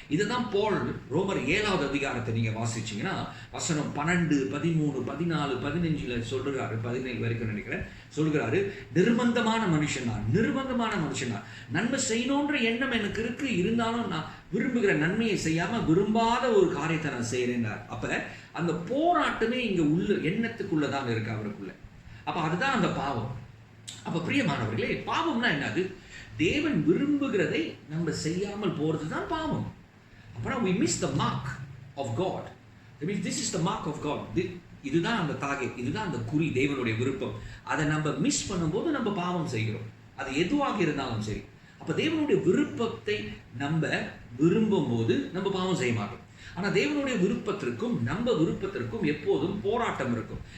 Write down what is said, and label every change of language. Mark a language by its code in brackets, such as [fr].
[ta] இதுதான் போல் ரோமர் 7வது அதிகாரத்தை நீங்க வாசிச்சீங்கன்னா வசனம் 12, 13, 14, 15 சொல்றாரு, 17 வரைக்கும் நினைக்கிறேன், சொல்கிறாரு, நிர்பந்தமான மனுஷன் நான் நன்மை செய்யணுன்ற எண்ணம் எனக்கு இருக்கு, இருந்தாலும் நான் விரும்புகிற நன்மையை செய்யாம விரும்பாத ஒரு காரியத்தை நான் செய்யறேன்னார். அப்ப அந்த போராட்டமே இங்க உள்ள எண்ணத்துக்குள்ளதான் இருக்கு அவருக்குள்ள. அப்ப அதுதான் அந்த பாவம். அப்ப பிரியமானவர்களே, பாவம்னா என்னது? தேவன் விரும்புகிறதை நம்ம செய்யாமல் போறதுதான் பாவம். அப்பனா [en] we miss the mark of God. I mean, this is the mark of God. [ta] இதுதான் அந்த டார்கெட், இதுதான் அந்த குறி, தேவனுடைய விருப்பம். அதை நம்ம மிஸ் பண்ணும்போது நம்ம பாவம் செய்கிறோம். அது எதுவாக இருந்தாலும் சரி. அப்ப தேவனுடைய விருப்பத்தை நம்ம விரும்பும் போது நம்ம பாவம் செய்ய மாட்டோம். ஆனா தேவனுடைய விருப்பத்திற்கும் நம்ம விருப்பத்திற்கும் எப்போதும் போராட்டம் இருக்கும்.